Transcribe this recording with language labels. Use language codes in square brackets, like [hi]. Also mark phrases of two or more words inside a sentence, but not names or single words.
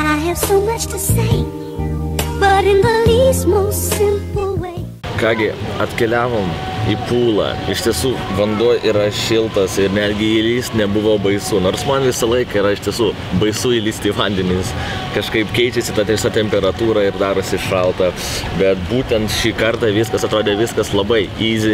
[en] have so much to say, but in the least most simple way. [lt] Kągi, atkeliavom į pūlą. Iš tiesų, vanduo yra šiltas ir netgi įlyst nebuvo baisu. Nors man visą laiką yra iš tiesų baisu įlysti į vandenis. Kažkaip keičiasi ta tiesa temperatūra ir darosi šalta. Bet būtent šį kartą viskas atrodė labai easy.